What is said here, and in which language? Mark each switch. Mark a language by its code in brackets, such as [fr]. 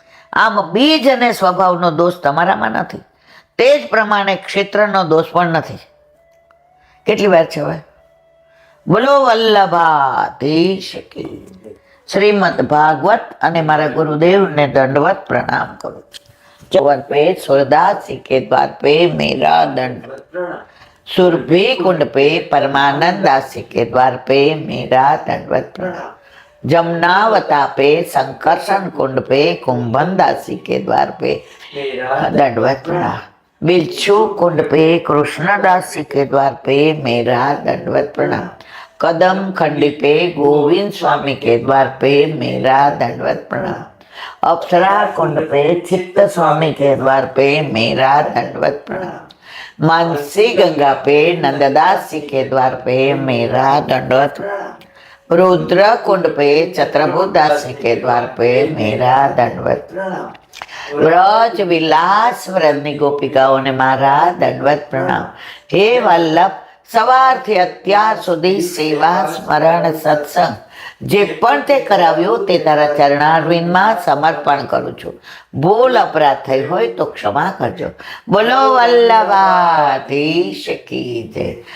[gu] આમ બીજ અને સ્વભાવનો દોષ તમારામાં નથી, તે જ પ્રમાણે ક્ષેત્રનો દોષ પણ નથી. કેટલી વાર છે હવે? બોલો વલ્લભાધીશ કી. શ્રીમદ ભાગવત અને મારા ગુરુદેવને દંડવત પ્રણામ કરું છું. [hi] चौवन पे सूरदास के द्वार पे मेरा दंडवत प्रणाम. सुरभि कुंड पे परमानंद दास के द्वार पे मेरा दंडवत प्रणाम. जमुनावता पे संकर्षण कुंड पे कुंभन दासी के द्वार पे दंडवत प्रणाम. बिच्छू कुंड पे कृष्णदासी के द्वार पे मेरा दंडवत प्रणाम. कदम खंडी पे गोविंद स्वामी के द्वार पे मेरा दंडवत प्रणाम. अप्सरा कुंड पे चित्त स्वामी के द्वार पे मेरा दंडवत प्रणाम. मानसी गंगा पे नंददास जी के द्वार पे मेरा दंडवत प्रणाम. रुद्र कुंड पे चत्रभुदास जी के द्वार पे मेरा दंडवत प्रणाम. [gu] व्रज विलास व्रजनी गोपिकाओं ने मारा दंडवत प्रणाम. हे वल्लभ, સવારથી અત્યાર સુધી સેવા સ્મરણ સત્સંગ જે પણ તે કરાવ્યો તે તારા ચરણારવિંદમાં સમર્પણ કરું છું. ભૂલ અપરાધ થઈ હોય તો ક્ષમા કરજો. બોલો વલ્લભાધીશ કી જય.